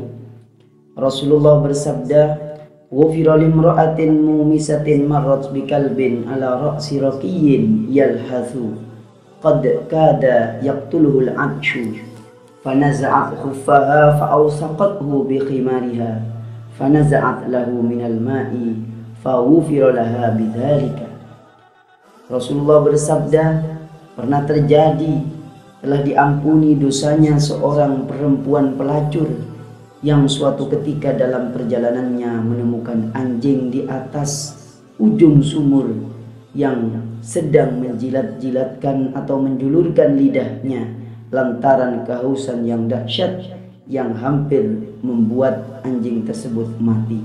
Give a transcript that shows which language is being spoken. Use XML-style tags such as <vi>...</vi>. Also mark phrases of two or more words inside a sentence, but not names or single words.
<ar>Rasulullah bersabda, "غفر لامرأة مومسة مرت بكلب على رأس ركي يلهث قد كاد يقتله العطش فنزعت خفها فأوثقته بخمارها فنزعت له من الماء فغفر لها بذلك."</ar> <id>Rasulullah bersabda, pernah terjadi telah diampuni dosanya seorang perempuan pelacur yang suatu ketika dalam perjalanannya menemukan anjing di atas ujung sumur yang sedang menjilat-jilatkan atau menjulurkan lidahnya lantaran kehausan yang dahsyat yang hampir membuat anjing tersebut mati.</id>